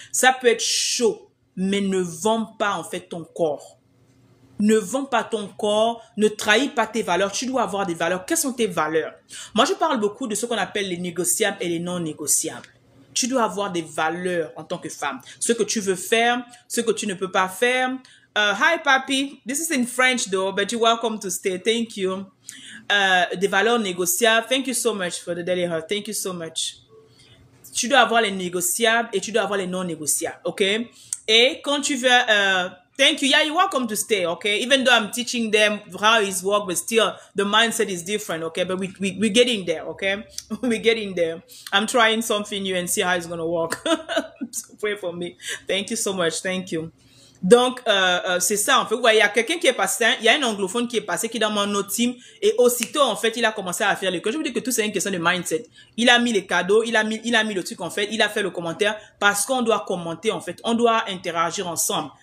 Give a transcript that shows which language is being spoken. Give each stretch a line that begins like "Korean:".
French: Ça peut être chaud, mais ne vends pas, en fait, ton corps. Ne vends pas ton corps, ne trahis pas tes valeurs. Tu dois avoir des valeurs. Quelles sont tes valeurs? Moi, je parle beaucoup de ce qu'on appelle les négociables et les non négociables. Tu dois avoir des valeurs en tant que femme. Ce que tu veux faire, ce que tu ne peux pas faire.
English: Hi, papi. This is in French, though, but you're welcome to stay. Thank you.
French: Des valeurs négociables.
English: Thank you so much for the daily heart. Thank you so much.
French: Tu dois avoir les négociables et tu dois avoir les non négociables, ok? Et quand tu veux...
English: thank you. Yeah, you're welcome to stay, okay? Even though I'm teaching them how it's work, but still the mindset is different, okay? But we're getting there, okay? We're getting there. I'm trying something new and see how it's going to work. So pray for me. Thank you so much. Thank you.
French: Donc, c'est ça, en fait. Ouais, il y a quelqu'un qui est passé, il y a un anglophone qui est passé, qui est dans mon autre team, et aussitôt, en fait, il a commencé à faire les codes. Je vous dis que tout, c'est une question de mindset. Il a mis les cadeaux, il a mis le truc, en fait, il a fait le commentaire, parce qu'on doit commenter, en fait. On doit interagir ensemble.